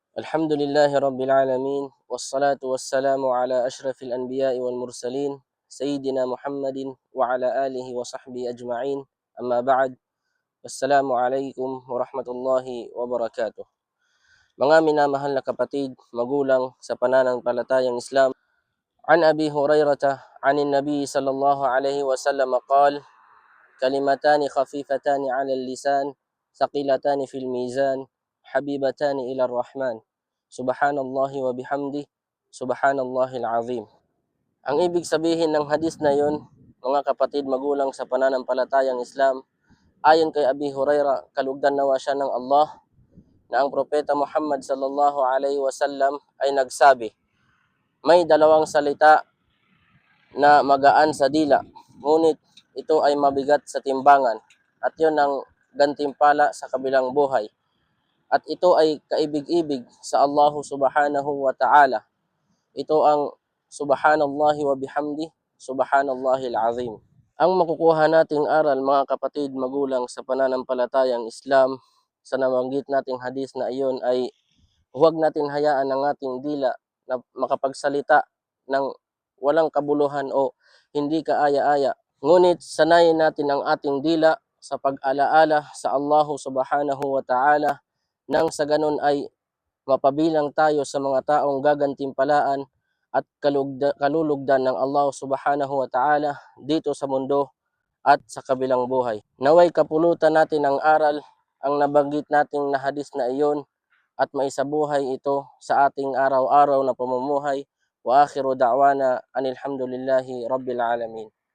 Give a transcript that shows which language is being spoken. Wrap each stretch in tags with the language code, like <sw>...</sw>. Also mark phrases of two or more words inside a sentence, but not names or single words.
<ar>الحمد لله رب العالمين، والصلاة والسلام على أشرف الأنبياء والمرسلين، سيدنا محمد وعلى آله وصحبه أجمعين، أما بعد، والسلام عليكم ورحمة الله وبركاته.</ar> <tl>Mga minamahal na kapatid, magulang sa pananampalatayang Islam,</tl> <ar>عن أبي هريرة عن النبي صلى الله عليه وسلم قال, كلمتان خفيفتان على اللسان ثقيلتان في الميزان حبيبتان إلى الرحمن سبحان الله وبحمده سبحان الله العظيم.</ar> <tl>Ang ibig sabihin ng hadis na yon, mga kapatid magulang sa pananampalatayang Islam, ayon kay Abi Huraira, kalugdan nawa siya ng Allah, na ang propeta Muhammad</tl> <ar>صلى الله عليه وسلم</ar> <tl>ay nagsabi, may dalawang salita na magaan sa dila, ngunit ito ay mabigat sa timbangan, at yon ang gantimpala sa kabilang buhay. At ito ay kaibig-ibig sa Allah</tl> <ar>سبحانه وتعالى.</ar> <tl>Ito ang</tl> <ar>سبحان الله وبحمده، سبحان الله العظيم.</ar> <tl>Ang makukuha nating aral, mga kapatid magulang sa pananampalatayang Islam, sa nabanggit nating hadis na iyon ay huwag natin hayaan ang ating dila na makapagsalita ng walang kabuluhan o hindi kaaya-aya. Ngunit sanayin natin ang ating dila sa pag-alaala sa Allah</tl> <ar>سبحانه وتعالى,</ar> <tl>nang sa ganun ay mapabilang tayo sa mga taong gagantimpalaan at kalulugdan ng Allah</tl> <ar>سبحانه وتعالى</ar> <tl>dito sa mundo at sa kabilang buhay. Naway kapulutan natin ang aral, ang nabanggit nating na hadis na iyon, at maisabuhay ito sa ating araw-araw na pamumuhay.</tl> <ar>وآخر دعوانا أن الحمد لله رب العالمين.</ar>